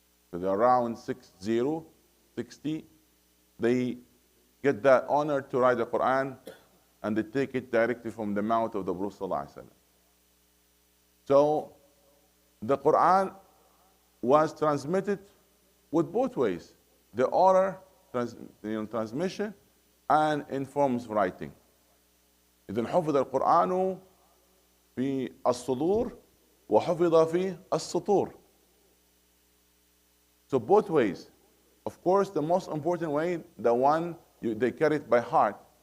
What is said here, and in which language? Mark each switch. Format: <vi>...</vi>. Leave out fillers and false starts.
<en>So they're around 60. They get that honor to write the Quran, and they take it directly from the mouth of the Prophet ﷺ. So the Quran was transmitted with both ways, the oral transmission and in forms of writing.</en> <ar>إذن حفظ القرآن في الصدور وحفظ في السطور.</ar> <en>So both ways. Of course, the most important way, the one they carry it by heart.</en>